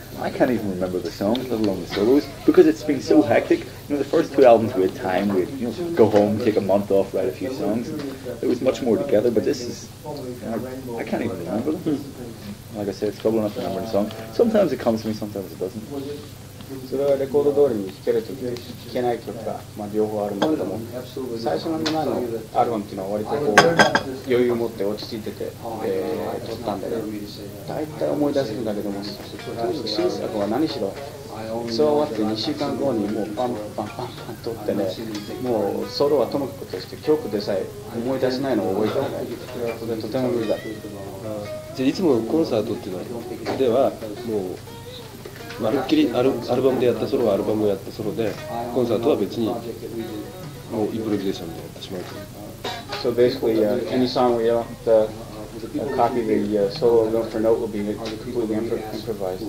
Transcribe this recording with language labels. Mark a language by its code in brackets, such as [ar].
[en] I can't even remember the songs, let alone the solos, because it's been so hectic. You know, the first two albums we had time, we'd go home, take a month off, write a few songs. It was much more together, but this is, I can't even remember them. Like I said, it's trouble enough to remember the song. Sometimes it comes to me, sometimes it doesn't. [ja] それはレコード通りに聴けるとき、聴けない曲が、両方あるんだけども、最初の前のアルバムっていうのは割とこう余裕を持って落ち着いてて、撮ったんでね、大体思い出せるんだけども、とにかく新作は何しろそう終わって2週間後にもうパンパンパンパン撮ってね、もうソロはともかくとして曲でさえ思い出せないのを覚えてない。とても無理だ。じゃあいつもコンサートっていうのではもうまるっきりアルバムでやったソロはアルバムをやったソロで、コンサートは別にもうインプロビゼーションでやってしまうと。 [en] So basically, any song we don't copy the solo note for note will be completely improvised.